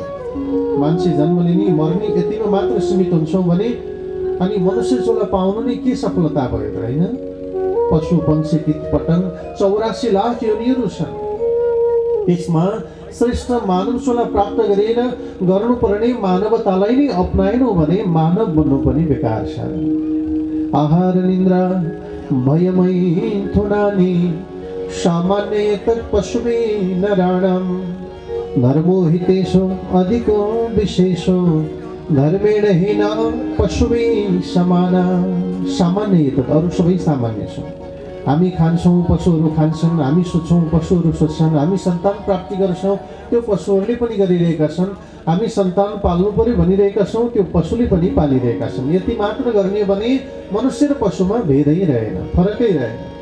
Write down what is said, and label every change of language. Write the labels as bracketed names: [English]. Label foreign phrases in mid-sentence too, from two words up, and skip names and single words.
[Nepali] मान्छे जन्म लिने, मर्ने यतिमा मात्र सीमित हुन्छौँ भने अनि मनुष्य चोला पाउनु नै के सफलता भयो त, होइन? पशु पंक्षी कीटपतंग 84 लाख योनिहरू छन्। त्यसमा श्रेष्ठ मानव चोला प्राप्त गरेर गर्नुपर्ने मानवतालाई नै अपनाएनौँ भने मानव बन्नु पनि बेकार छ। [Sanskrit] आहार निन्द्रा भयमै थुनानी सामान्य तत् पशुवे नराणाम धर्मो हितेशो अधिको विशेषो धर्मेण हीना पशुवे समाना। सामान्य तत्, [Nepali] अरू सबै सामान्य छौँ। हामी खान्छौँ, पशुहरू खान्छन्, हामी सोच्छौँ, पशुहरू सोच्छन्, हामी सन्तान प्राप्ति गर्छौँ, त्यो पशुहरूले पनि गरिरहेका छन्। हामी सन्तान पाल्नु पर्यो भनिरहेका छौँ, त्यो पशुले पनि पालिरहेका छन्। यति मात्र गर्ने भने मनुष्य र पशुमा भेदै रहेन, फरकै रहेन।